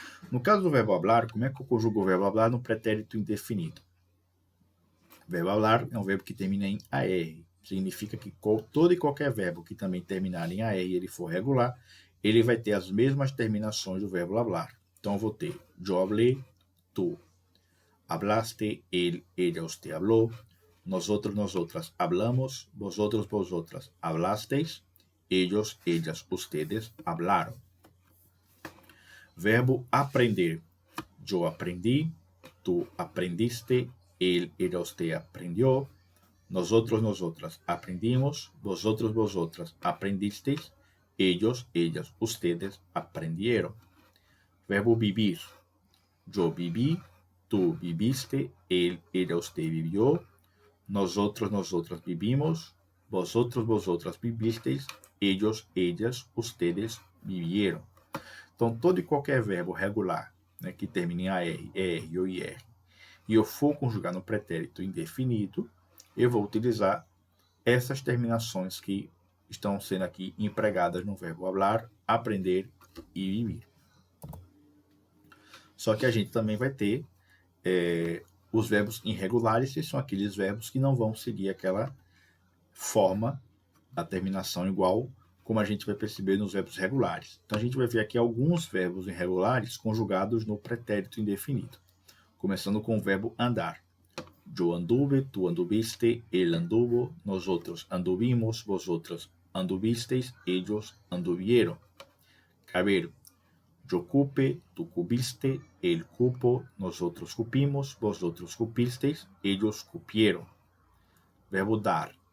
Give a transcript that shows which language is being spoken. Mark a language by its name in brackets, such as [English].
[Portuguese] No caso do verbo hablar, como é que eu conjugo o verbo hablar no pretérito indefinido? Verbo hablar é um verbo que termina em AR. Significa que todo e qualquer verbo que também terminar em AR e ele for regular, ele vai ter as mesmas terminações do verbo hablar. Então, eu vou ter [Spanish] yo hablé, tú hablaste, él, ella, usted habló, nosotros, nosotras hablamos, vosotros, vosotras hablasteis, ellos, ellas, ustedes hablaron. [Portuguese] Verbo aprender. [Spanish] Yo aprendí, tú aprendiste, él, ella, usted aprendió, nosotros, nosotras aprendimos, vosotros, vosotras aprendisteis, ellos, ellas, ustedes aprendieron. Verbo vivir. Yo viví, tú viviste, él, ella, usted vivió, nosotros, nosotras vivimos, vosotros, vosotras vivisteis, ellos, ellas, ustedes vivieron. [Portuguese] Então, todo e qualquer verbo regular, né, que termine em AR, ER ou IR, e eu for conjugar no pretérito indefinido, eu vou utilizar essas terminações que estão sendo aqui empregadas no verbo hablar, aprender e vivir. Só que a gente também vai ter os verbos irregulares, que são aqueles verbos que não vão seguir aquela forma da terminação igual como a gente vai perceber nos verbos regulares. Então, a gente vai ver aqui alguns verbos irregulares conjugados no pretérito indefinido. Começando com o verbo andar. [Spanish] Yo anduve, tú anduviste, él anduvo, nosotros anduvimos, vosotros anduvisteis, ellos anduvieron. Caber. Yo cupe, tú cubiste, él cupo, nosotros cupimos, vosotros cupisteis, ellos cupieron. Verbo dar.